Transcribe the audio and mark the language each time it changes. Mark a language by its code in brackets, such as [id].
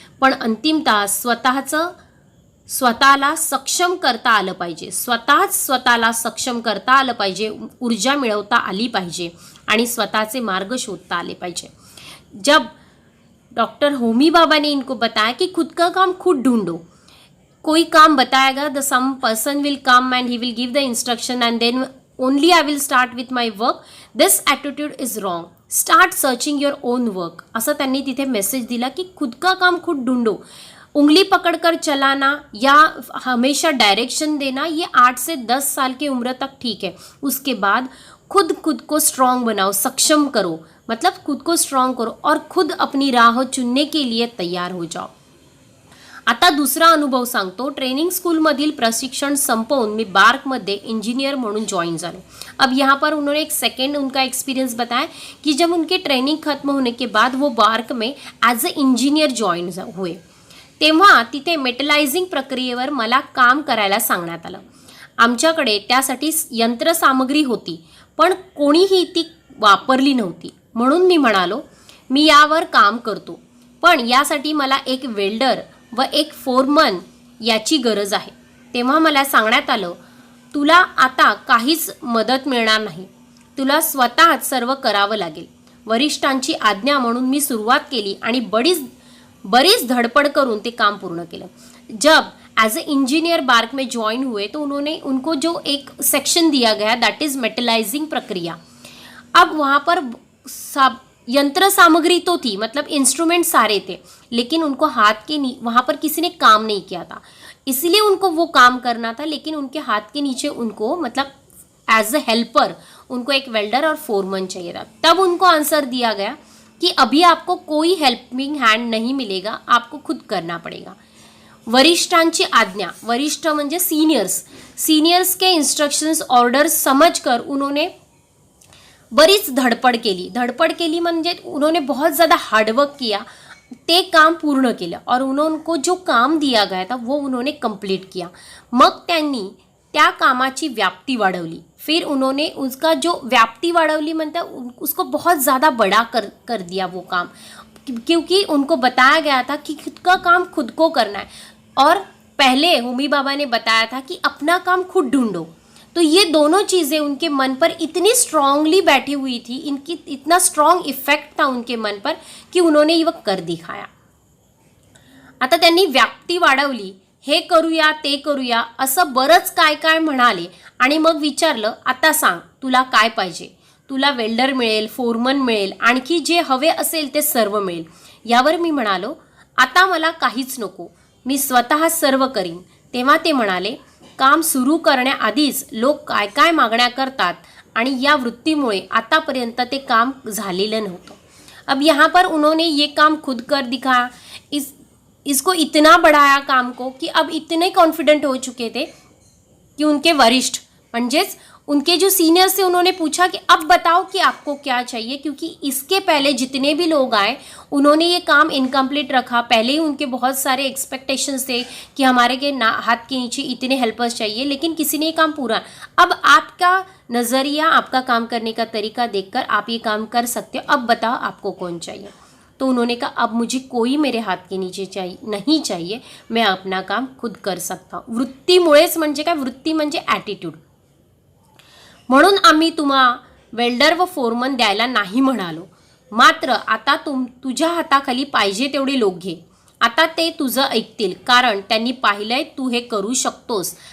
[mr] पण अंतिमतः स्वतःला सक्षम करता आलं पाहिजे. स्वतःला सक्षम करता आलं पाहिजे, ऊर्जा मिळवता आली पाहिजे आणि स्वतःचे मार्ग शोधता आले पाहिजे. [hi] जब डॉक्टर होमी बाबा ने इनको बताया कि खुद का काम खुद ढूंढो. कोई काम बताएगा, [en] The some person will come and he will give the instruction and then only I will start with my work. This attitude is wrong. Start searching your own work. [mr] असं त्यांनी तिथे मेसेज दिला की [hi] खुद का काम खुद ढूंढो. उंगली पकड़कर चलाना या हमेशा डायरेक्शन देना ये 8 से 10 साल की उम्र तक ठीक है. उसके बाद खुद को स्ट्रॉन्ग बनाओ, सक्षम करो, मतलब खुद को स्ट्रॉन्ग करो और खुद अपनी राह चुनने के लिए तैयार हो जाओ. [mr] आता दुसरा अनुभव सांगतो. ट्रेनिंग स्कूलमधील प्रशिक्षण संपवून मी बार्कमध्ये इंजीनियर म्हणून जॉइन झालो. [hi] अब यहाँ पर उन्होंने एक सेकेंड उनका एक्सपीरियंस बताया कि जब उनके ट्रेनिंग खत्म होने के बाद वो बार्क में [en] as a engineer [hi] जॉइन हुए, [mr] तेव्हा तिथे मेटलायझिंग प्रक्रियेवर मला काम करायला सांगण्यात आलं. आमच्याकडे त्यासाठी यंत्रसामग्री होती पण कोणीही ती वापरली नव्हती. म्हणून मी म्हणालो, मी यावर काम करतो, पण यासाठी मला एक वेल्डर व एक फोरमन याची गरज आहे. तेव्हा मला सांगण्यात आलं, तुला आता काहीच मदत मिळणार नाही, तुला स्वतःच सर्व करावं लागेल. वरिष्ठांची आज्ञा म्हणून मी सुरुवात केली आणि बरीच धडपड करून ते काम पूर्ण केलं. [hi] जब [en] as a engineer [hi] बार्क में ज्वाइन हुए तो उनको जो एक सेक्शन दिया गया [en] that is [hi] मेटलाइजिंग प्रक्रिया. अब वहाँ पर यंत्र सामग्री तो थी, मतलब इंस्ट्रूमेंट सारे थे, लेकिन उनको हाथ के वहाँ पर किसी ने काम नहीं किया था, इसलिए उनको वो काम करना था. लेकिन उनके हाथ के नीचे उनको मतलब [en] as a helper [hi] उनको एक वेल्डर और फोरमन चाहिए था. तब उनको आंसर दिया गया कि अभी आपको कोई हेल्पिंग हैंड नहीं मिलेगा, आपको खुद करना पड़ेगा. [mr] वरिष्ठांची आज्ञा, वरिष्ठ म्हणजे [hi] सीनियर्स के इंस्ट्रक्शंस ऑर्डर्स समझकर उन्होंने [mr] बरीच धडपड केली म्हणजे [hi] उन्होंने बहुत ज़्यादा हार्डवर्क किया, [mr] ते काम पूर्ण केलं [hi] और उनको जो काम दिया गया था वो उन्होंने कंप्लीट किया. [mr] मग त्यांनी त्या कामाची व्याप्ती वाढवली. [hi] फिर उन्होंने उसका जो [mr] व्याप्ती वाढवली म्हणता [hi] उसको बहुत ज़्यादा बड़ा कर दिया वो काम, क्योंकि उनको बताया गया था कि खुद का काम खुद को करना है. और पहले होमी बाबा ने बताया था कि अपना काम खुद ढूंढो. तो ये दोनों चीज़ें उनके मन पर इतनी स्ट्रांगली बैठी हुई थी, इनकी इतना स्ट्रांग इफेक्ट था उनके मन पर की उन्होंने ये कर दिखाया. [mr] आता त्यांनी व्याप्ती वाढवली, हे करूया ते करूया असं बरंच काय म्हणाले आणि मग विचारलं, आता सांग तुला काय पाहिजे. तुला वेल्डर मिळेल, फोरमन मिळेल, आणखी जे हवे असेल ते सर्व मिळेल. यावर मी म्हणालो, आता मला काहीच नको, मी स्वतः सर्व करीन. तेव्हा ते म्हणाले, काम सुरू करण्याआधीच लोक काय मागण्या करतात आणि या वृत्तीमुळे आतापर्यंत ते काम झालेलं नव्हतं. [hi] अब यहाँ पर उन्होंने ये काम खुद कर दिखाया, इसको इतना बढ़ाया काम को कि अब इतने कॉन्फिडेंट हो चुके थे कि उनके [mr] वरिष्ठ म्हणजेच [hi] उनके जो सीनियर्स थे उन्होंने पूछा कि अब बताओ कि आपको क्या चाहिए, क्योंकि इसके पहले जितने भी लोग आए उन्होंने ये काम इनकम्प्लीट रखा. पहले ही उनके बहुत सारे एक्सपेक्टेशंस थे कि हमारे के हाथ के नीचे इतने हेल्पर्स चाहिए, लेकिन किसी ने ये काम पूरा. अब आपका नज़रिया, आपका काम करने का तरीका देखकर आप ये काम कर सकते हो, अब बताओ आपको कौन चाहिए. तो उन्होंने कहा, अब मुझे कोई मेरे हाथ के नीचे नहीं चाहिए, मैं अपना काम खुद कर सकता हूँ. [mr] वृत्तीमुळेच म्हणजे काय, वृत्ती म्हणजे ॲटिट्यूड. म्हणून आम्ही तुम्हा वेल्डर व फोरमन द्यायला नाही म्हणालो, मात्र आता तुझ्या हाताखाली पाहिजे तेवढे लोक घे आता ते तुझं ऐकतील, कारण त्यांनी पाहिलंय तू हे करू शकतोस.